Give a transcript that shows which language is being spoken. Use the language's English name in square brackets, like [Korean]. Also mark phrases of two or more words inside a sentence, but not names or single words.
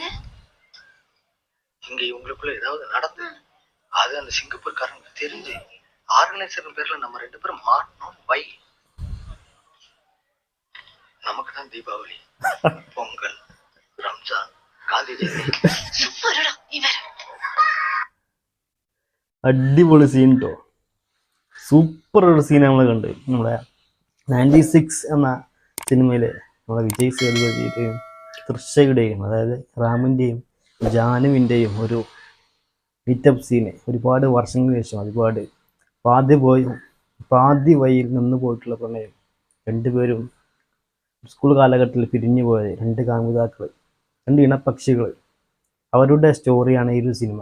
[Tamil] இங்க இவங்களுக்குள்ள ஏதாவது நடந்து அது அந்த சிங்கப்பூர்காரங்க தெரிஞ்சு ஆர்கனைசர் பேர்ல நம்ம 2 பேரும் மாட்டணும் வை. நமக்கு தான் தீபாவளி, பொங்கல், ரம்ஜான், காந்தி ஜெயந்தி. சூப்பர்டா நீ வேற. [Malayalam] അടിപൊളി സീൻ കേട്ടോ, സൂപ്പർ ഒരു സീൻ നമ്മൾ കണ്ട്. നമ്മുടെ 96 എന്ന സിനിമയിൽ നമ്മുടെ വിജയ് സേതുപതിയുടെയും തൃഷയുടെയും അതായത് റാമിൻ്റെയും ജാനുവിൻ്റെയും ഒരു മീറ്റപ്പ് സീന് ഒരുപാട് വർഷങ്ങൾക്ക് ശേഷം ഒരുപാട് പാതി വഴിയിൽ നിന്ന് പോയിട്ടുള്ള പ്രണയം, രണ്ടുപേരും സ്കൂൾ കാലഘട്ടത്തിൽ പിരിഞ്ഞു പോയത്, 2 കാമുകിതാക്കൾ, 2 ഇണപക്ഷികൾ, അവരുടെ സ്റ്റോറിയാണ് ഈ ഒരു സിനിമ.